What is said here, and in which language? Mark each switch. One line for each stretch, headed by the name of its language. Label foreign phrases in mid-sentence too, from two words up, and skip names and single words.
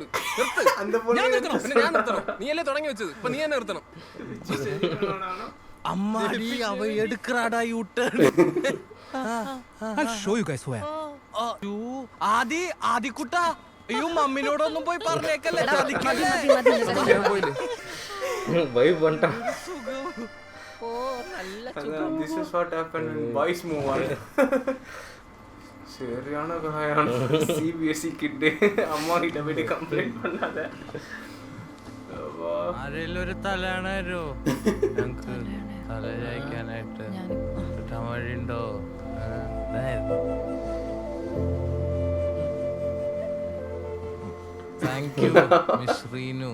Malayalam: ഞാൻ നിർത്തണം, പിന്നെ ഞാൻ നിർത്തണം. നീ അല്ലേ തുടങ്ങി വെച്ചത്, ഇപ്പൊ നീ തന്നെ നിർത്തണം.
Tamil: அம்மாடி அவ எடுக்கறாடா யூடர்ன்.
Malayalam: ആദിക്കുട്ട, അയ്യോ മമ്മിനോടൊന്നും പോയി പറഞ്ഞേക്കല്ലേ.
English: This is what happened when boys move on.
Tamil: சரியான காயான
English: CBSE kid
Tamil: അമ്മ கிட்ட போயி கம்ப்ளைன்ட் பண்ணாத.
Malayalam: ആരെല്ലൊരു തലയാണോ ഞങ്ങക്ക് തല ചായ്ക്കാനായിട്ട് കിട്ടാൻ വഴിയുണ്ടോ?
English: thank you miss Reenu.